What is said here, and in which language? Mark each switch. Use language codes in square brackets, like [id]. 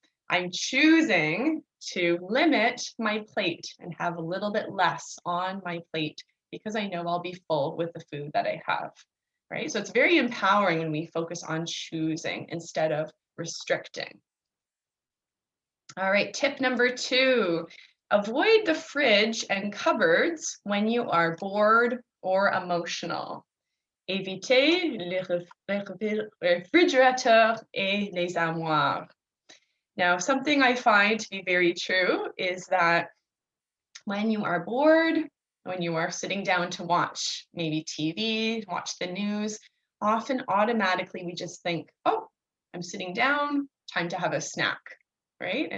[en] I'm choosing to limit my plate and have a little bit less on my plate because I know I'll be full with the food that I have, right? So it's very empowering when we focus on choosing instead of restricting. All right, tip number 2, avoid the fridge and cupboards when you are bored or emotional. [fr] Évitez les réfrigérateurs et les armoires. [en] Now, something I find to be very true is that when you are bored, when you are sitting down to watch maybe TV, watch the news, often automatically we just think, oh, I'm sitting down, time to have a snack, right?